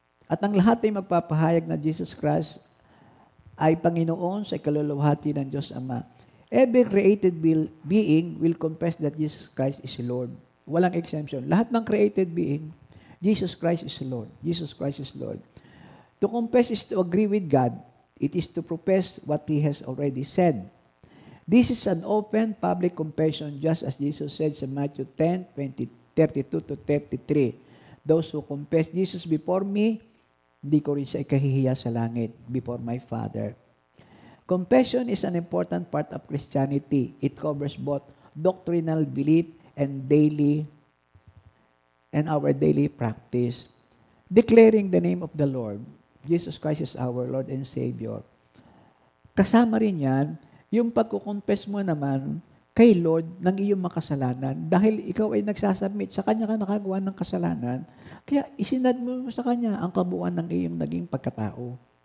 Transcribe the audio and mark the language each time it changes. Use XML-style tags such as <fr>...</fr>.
<tl>At ang lahat ay magpapahayag na Jesus Christ ay Panginoon sa ikaluluwalhati ng Diyos Ama.</tl> <en>Every created being will confess that Jesus Christ is Lord.</en> <tl>Walang exemption. Lahat ng</tl> <en>created being, Jesus Christ is Lord. Jesus Christ is Lord. To confess is to agree with God. It is to profess what He has already said. This is an open public confession just as Jesus said sa Matthew 10:32 to 33. Those who confess Jesus before me,</en> <tl>hindi ko rin siya ikahihiya sa langit</tl> <en>before my Father. Confession is an important part of Christianity. It covers both doctrinal belief and our daily practice. Declaring the name of the Lord. Jesus Christ is our Lord and Savior.</en> <tl>Kasama rin yan, yung pagkukonfess mo naman kay Lord ng iyong makasalanan. Dahil ikaw ay nagsasubmit, sa Kanya ka nakagawa ng kasalanan, kaya isinad mo sa Kanya ang kabuuan ng iyong naging pagkatao.</tl>